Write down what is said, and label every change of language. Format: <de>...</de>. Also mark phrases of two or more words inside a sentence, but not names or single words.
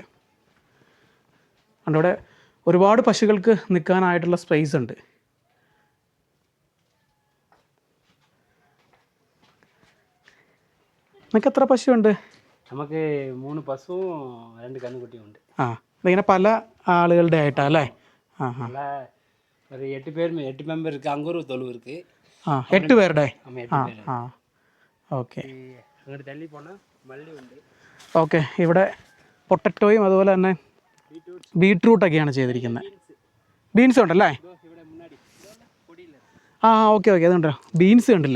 <ml>അവിടെ ഒരുപാട് പശുക്കൾക്ക് നിൽക്കാനായിട്ടുള്ള സ്പേസ് ഉണ്ട്. നിങ്ങൾക്ക് എത്ര പശുവുണ്ട്? നമുക്ക് 3 പശുവും 2 കന്നുകുട്ടിയും ഉണ്ട്. ആ, ഇതിങ്ങനെ പല ആളുകളുടെ ആയിട്ടാ അല്ലേ? ആ ആ,</ml> <ta>ஒரு 8 மெம்பர் இருக்குது. அங்கே ஒரு தொழு இருக்குது.</ta> <ml>8 പേരുടെ. ആ ആ, ഓക്കെ. അങ്ങോട്ട് തള്ളി പോണ മല്ലി ഉണ്ട്. ഓക്കെ, ഇവിടെ പൊട്ടറ്റോയും അതുപോലെ തന്നെ ബീട്രൂട്ടൊക്കെയാണ് ചെയ്തിരിക്കുന്നത്. ബീൻസ് ഉണ്ടല്ലേ? ആ ഓക്കെ ഓക്കെ, അതുണ്ടോ ബീൻസ് കണ്ടില്ലേ.</ml>